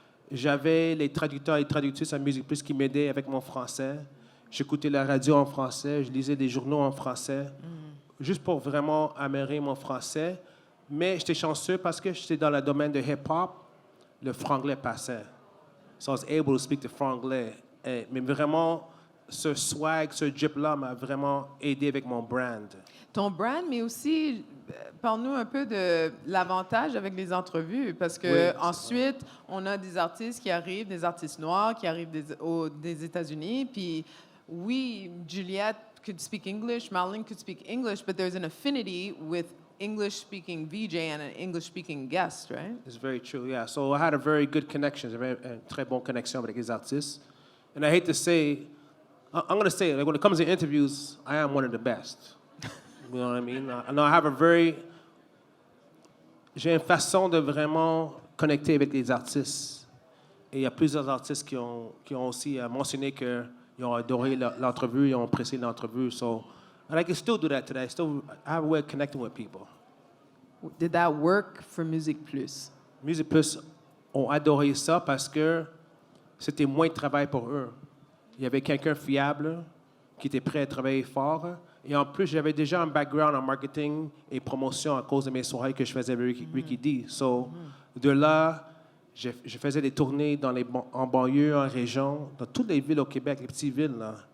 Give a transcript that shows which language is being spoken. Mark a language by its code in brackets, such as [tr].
[fr] J'avais les traducteurs et traductrices à Musique Plus qui m'aidaient avec mon français. J'écoutais la radio en français, je lisais des journaux en français, juste pour vraiment améliorer mon français. Mais j'étais chanceux parce que j'étais dans le domaine de hip-hop, le franglais passait. [en] So I was able to speak the franglais. [fr] Mais vraiment, ce swag, ce drip-là m'a vraiment aidé avec mon brand. Ton brand, mais aussi, parle-nous un peu de l'avantage avec les entrevues, parce que Oui, ensuite, on a des artistes qui arrivent, des artistes noirs qui arrivent des États-Unis, puis oui, [en] Juliette could speak English, Marilyn could speak English, but there's an affinity with English-speaking VJ and an English-speaking guest, right? It's very true, yeah. So I had a very good connection, [fr] une très bonne connexion avec les artistes. [en] And I hate to say, I'm going to say it, like when it comes to interviews, I am one of the best. You know what I mean? I have [fr] j'ai une façon de vraiment connecter avec les artistes. Et il y a plusieurs artistes qui ont aussi mentionné qu'ils ont adoré l'entrevue, ils ont apprécié l'entrevue. [en] So, and I can still do that today. I have a way of connecting with people. Did that work for Musique Plus? [fr] Musique Plus ont adoré ça parce que c'était moins de travail pour eux. Il y avait quelqu'un fiable qui était prêt à travailler fort. Et en plus, j'avais déjà un background en marketing et promotion à cause de mes soirées que je faisais avec Ricky D. So, de là, je faisais des tournées en banlieue, en région, dans toutes les villes au Québec, les petites villes. Là.